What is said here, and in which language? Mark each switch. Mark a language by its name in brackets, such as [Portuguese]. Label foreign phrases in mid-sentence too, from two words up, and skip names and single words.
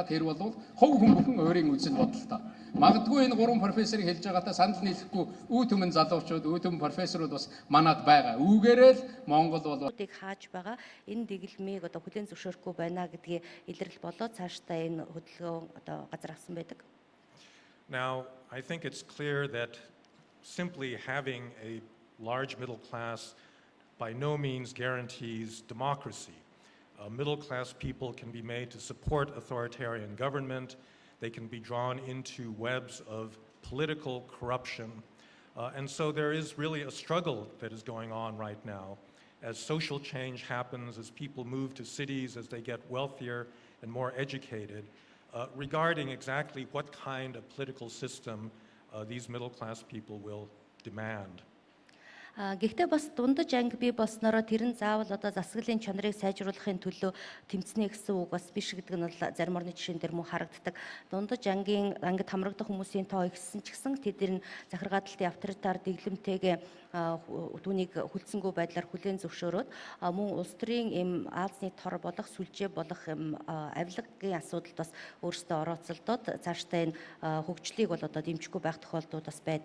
[Mongolian] Тэр бол хов хүн бүхэн өөрийн үзэл бодолтой. Магадгүй энэ гурван профессорыг хэлж байгаатай санал нийлэхгүй үе түмэн залуучууд, үе түмэн профессорууд бас манайд байгаа. Үүгээрээ л Монгол бол хааж байгаа энэ дэглэмийг одоо хүлээн зөвшөөрөхгүй байна гэдгийг илэрлэл болоод цаашдаа энэ хөдөлгөөн одоо газар авсан байдаг. [English] Now, I think it's clear that simply having a large middle class by no means guarantees democracy. Middle class people can be made to support authoritarian government. They can be drawn into webs of political corruption. And so there is really a struggle that is going on right now as social change happens, as people move to cities, as they get wealthier and more educated, regarding exactly what kind of political system these middle class people will demand. [Mongolian] Гэхдээ бас дундаж анги бий болснороо тэр нь заавал одоо засаглалын чанарыг сайжруулахын төлөө тэмцэнэ гэсэн үг бас биш гэдэг нь бол зарим орны жишээн дээр мөн харагддаг. Дундаж ангид хамрагдах хүмүүсийн тоо ихссэн ч гэсэн тэдгээр нь захиргааталтын авторитар дэглэмтэйгээ түүнийг хүлцэнгүй байдлаар хүлээн зөвшөөрөөд мөн улс төрийн эм Аазны тор болох сүлжээ болох эм авилгагийн асуудалд бас өөрсдөө орооцолдоод цаашдаа энэ хөгжлийг бол одоо дэмжихгүй байх тохиолдлууд бас байдаг.